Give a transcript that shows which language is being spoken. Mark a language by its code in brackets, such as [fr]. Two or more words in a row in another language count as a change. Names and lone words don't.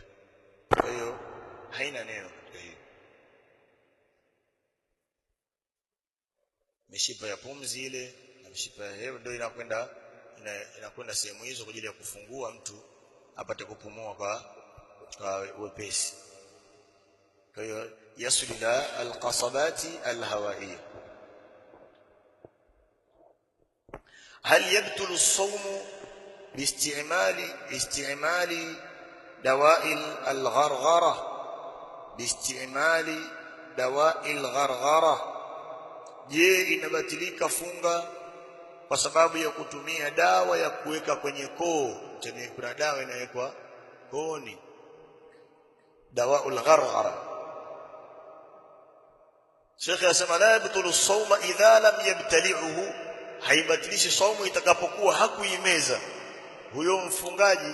[sw] Kwa hiyo haina neno katika hiyo. Mishipa ya pumzi ile na mishipa ya hewa ndio inakwenda sehemu hizo kwa ajili ya kufungua mtu apate kupumua kwa wepesi. Kwa hiyo [ar] يصل إلى القصبات الهوائية. هل يبطل الصوم باستعمال دواء الغرغرة [sw] je inabatilika funga kwa sababu ya kutumia dawa ya kuweka kwenye koo? Kuna dawa inawekwa kooni, dawa al-gharghara. Sheikh anasema [ar] لا يبطل الصوم إذا لم يبتلعه, [sw] haibatilishi saumu itakapokuwa hakuimeza huyo mfungaji.